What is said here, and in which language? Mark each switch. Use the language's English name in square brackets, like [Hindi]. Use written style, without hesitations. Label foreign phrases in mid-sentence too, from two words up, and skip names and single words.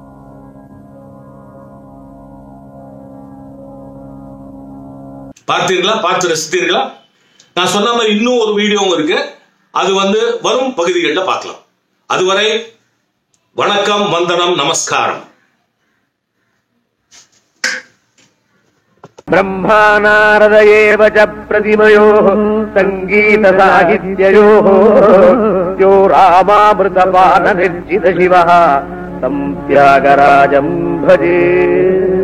[Tamil] பார்த்தீர்களா? பார்த்து ரசித்தீர்களா? நான் சொன்ன மாதிரி இன்னும் ஒரு வீடியோவும் இருக்கு. அது வரும் பகுதிகளில் பார்க்கலாம். அதுவரை வணக்கம், வந்தனம், நமஸ்காரம். [Sanskrit] ब्रह्मानारदयेव च प्रतिमयोः सङ्गीतसाहित्ययोः यो रामामृतपाननिर्जितशिवः तं त्यागराजं भजे.